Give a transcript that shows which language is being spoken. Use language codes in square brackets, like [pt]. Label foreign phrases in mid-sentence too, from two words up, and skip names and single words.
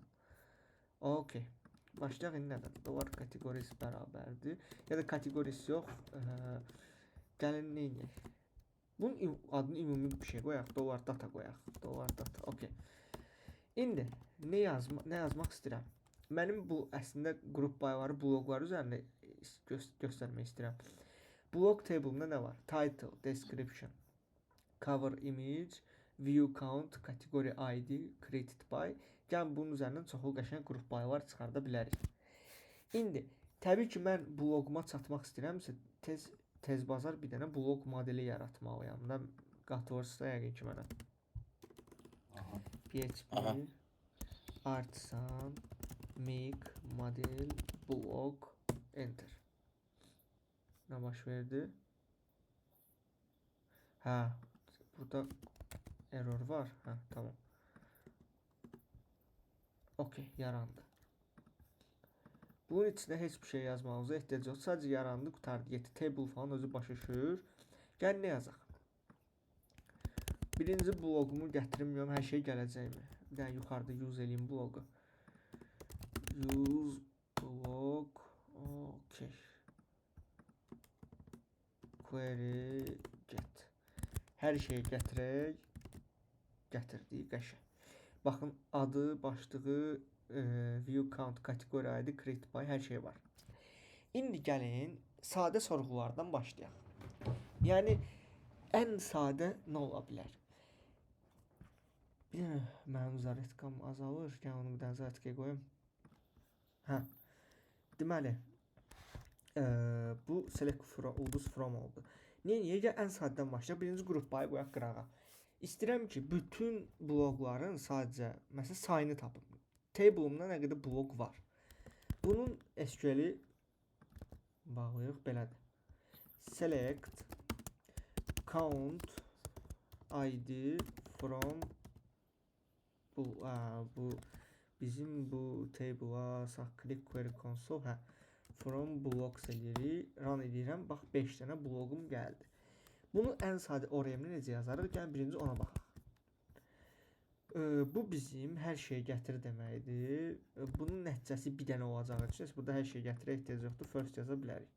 [az] Okay. Başlayaq indi nədən? Dolar kateqorisi bərabərdir. Ya da kateqorisi yox. Gəlin nə edək? Bunun adını ümumi bir şey qoyaq. Dolar data qoyaq. Dolar data. Okay. İndi nə yazmaq istəyirəm? Mənim bu əslində [en] group by-ları, [az] bloqları üzərində göstərmək istəyirəm. Blog table-da nə var? [en] Title, description, cover image, view count, category ID, created by. [az] Gəlin bunun üzərindən çoxlu qəşəng [en] group by-lar [az] çıxarda bilərik. İndi təbii ki, mən bloquma çatmaq istəyirəmsə, tez bazar bir dənə blog modeli yaratmalıyam. Da qatılırsınız yəqin ki mənə. [en] PHP Artisan make model blog enter. [az] Nə baş verdi? Hə, burada error var. Hə, tamam. Okay, yarandı. Bunun içində heç bir şey yazmağınıza ehtiyac yox. Sadəcə yarandı, qutardı, getdi. Table falan özü başa düşür. Gəl nə yazaq? Birinci bloqumu gətirmiyorum, hər şey gələcəkmi? Bir dənə yuxarıda use eləyim bloqu. [en] Use blog. Okay. Query get. [az] Hər şeyi gətirək. Gətirdik, qəşəng. Baxın, adı, başlığı, [en] view count, category ID, create by, [az] hər şey var. İndi gəlin, sadə sorğulardan başlayaq. Yəni, ən sadə nə ola bilər? Bir dənə mənim zaretkam azalır. Gəl onu bir dənə zaretkaya qoyum. Hə. Deməli, bu select ulduz from oldu. Niyə gəl ən sadədən başlayaq? Birinci [en] group by [az] qoyaq qırağa. İstəyirəm ki, bütün bloqların sadəcə, məsələn, sayını tapım. Table-umda nə qədər bloq var. Bunun SQL-i bağlayırıq, belədir. [en] Select count ID from [az] bu bizim bu table-a sağ [en] click query console, [az] hə, [en] from blocks [az] eləyirik, run edirəm. Bax, 5 dənə bloqum gəldi. Bunu ən sadə ORM-ni necə yazarıq? Gəlin birinci ona baxaq. Bu bizim hər şeyi gətir deməkdir. Bunun nəticəsi bir dənə olacağı üçün burada hər şeyi gətirə ehtiyac yoxdur. First yaza bilərik.